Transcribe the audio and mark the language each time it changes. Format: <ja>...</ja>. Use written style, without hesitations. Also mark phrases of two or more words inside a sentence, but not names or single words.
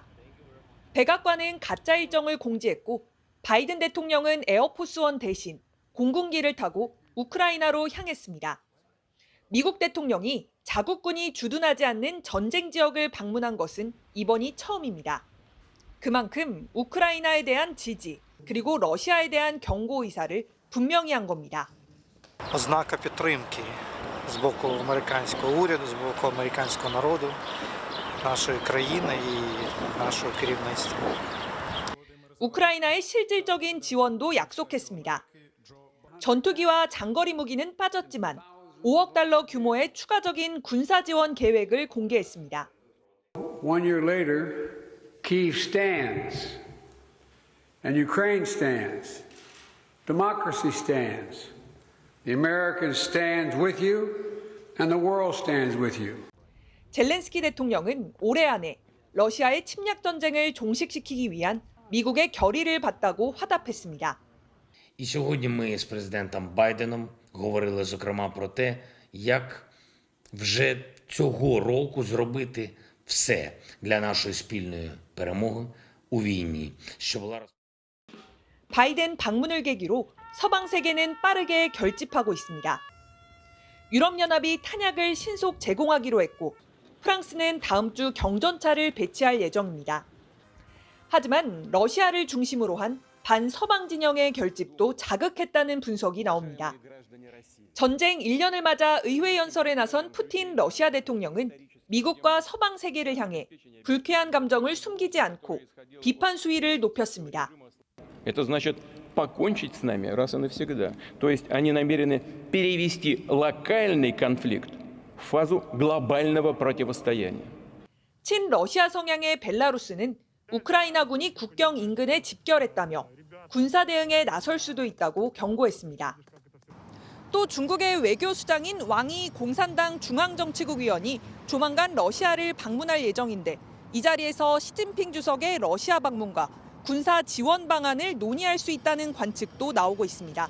<ko>백악관은 가짜 일정을 공지했고 바이든 대통령은 에어포스원 대신 공군기를 타고 우크라이나로 향했습니다. 미국 대통령이 자국군이 주둔하지 않는 전쟁 지역을 방문한 것은 이번이 처음입니다. 그만큼 우크라이나에 대한 지지 그리고 러시아에 대한 경고 의사를 분명히 한 겁니다.</ko> <uk>Ознака підтримки з боку американського уряду, з боку американського народу, нашої країни і нашого керівництва.</uk> <ko>우크라이나의 실질적인 지원도 약속했습니다. 전투기와 장거리 무기는 빠졌지만 5억 달러 규모의 추가적인 군사 지원 계획을 공개했습니다.</ko> <en>One year later, Kyiv stands, and Ukraine stands, democracy stands, the Americans stand with you, and the world stands with you.</en> <ko>젤렌스키 대통령은 올해 안에 러시아의 침략 전쟁을 종식시키기 위한 미국의 결의를 받다고 화답했습니다.</ko> <uk>І сьогодні ми з президентом Байденом говорили, зокрема, про те, як вже цього року зробити все для нашої спільної перемоги у війні.</uk> <ko>바이든 방문을 계기로 서방 세계는 빠르게 결집하고 있습니다. 유럽연합이 탄약을 신속 제공하기로 했고 프랑스는 다음 주 경전차를 배치할 예정입니다. 하지만 러시아를 중심으로 한 반서방 진영의 결집도 자극했다는 분석이 나옵니다. 전쟁 1년을 맞아 의회 연설에 나선 푸틴 러시아 대통령은 미국과 서방 세계를 향해 불쾌한 감정을 숨기지 않고 비판 수위를 높였습니다.</ko> <ru>Это значит покончить с нами раз и навсегда. То есть они намерены перевести локальный конфликт в фазу глобального противостояния.</ru> <ko>친러시아 성향의 벨라루스는 우크라이나군이 국경 인근에 집결했다며 군사 대응에 나설 수도 있다고 경고했습니다. 또 중국의 외교수장인 왕이 공산당 중앙정치국 위원이 조만간 러시아를 방문할 예정인데 이 자리에서 시진핑 주석의 러시아 방문과 군사 지원 방안을 논의할 수 있다는 관측도 나오고 있습니다.</ko>